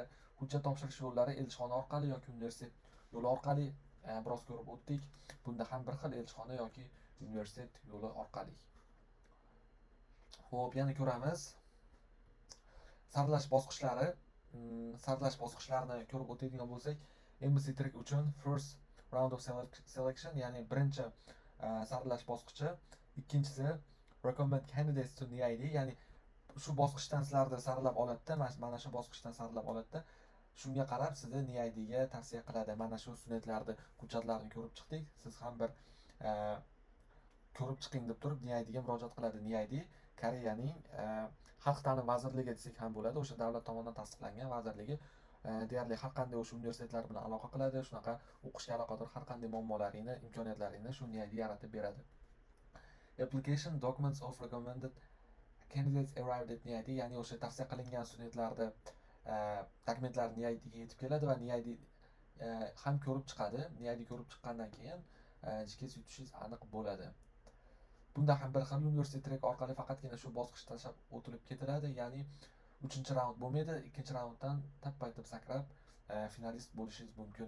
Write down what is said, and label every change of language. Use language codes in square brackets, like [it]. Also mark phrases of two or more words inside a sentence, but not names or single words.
[uz] Hujjat topshirish yo'llari elchixona orqali yoki universitet yo'li orqali biroz ko'rib o'tdik. Bunda ham bir xil, elchixona yoki universitet yo'li orqali. Xo'p, yana ko'ramiz. Saralash bosqichlari. Saralash bosqichlarini ko'rib o'tadigan bo'lsak, MBC track uchun [en] first round of selection, [uz] ya'ni birinchi saralash bosqichi, ikkinchisi [en] recommend candidates to NIID, [uz] ya'ni shu bosqichdan sizlarni saralab oladi, mana shu bosqichdan saralab oladi. Shunga qarab sizni NIID ga tavsiya qiladi. Mana shu studentlarni hujjatlarini ko'rib chiqdik. Siz ham bir ko'rib chiqing deb turib NIID ga murojaat qiladi. NIID Koreyaning xalq ta'lim vazirligi desak ham bo'ladi. O'sha davlat tomonidan tasdiqlangan vazirligi deyarli har qanday o'sha universitetlar bilan aloqa qiladi. Shunaqa o'qishga aloqador har qanday muammolaringni, imkoniyatlaringni shu NIID yaratib beradi. [en] Application documents of recommended candidates arrived at NIID, [uz] ya'ni o'sha tavsiya qilingan studentlarni dokumentlari NIID ga yetib keladi va NIID ham ko'rib chiqadi. NIID ko'rib chiqqandan keyin GKS yutishingiz aniq bo'ladi. Bunda ham bir xil universitet track orqali faqatgina shu bosqichda tashlab o'tilib ketiladi, ya'ni 3-raund bo'lmaydi, 2-raunddan tappa etib sakrab finalist bo'lishingiz mumkin.